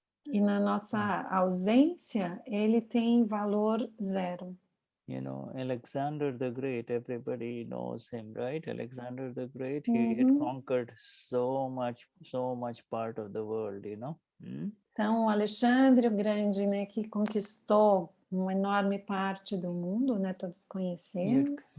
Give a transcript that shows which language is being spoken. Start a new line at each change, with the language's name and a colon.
Portuguese: E na nossa ausência, ele tem valor zero.
English: Alexander the Great, everybody knows him, right? Alexander the Great, he had conquered so much part of the world,
Portuguese: Então, Alexandre o Grande, né, que conquistou uma enorme parte do mundo, né, todos conhecemos.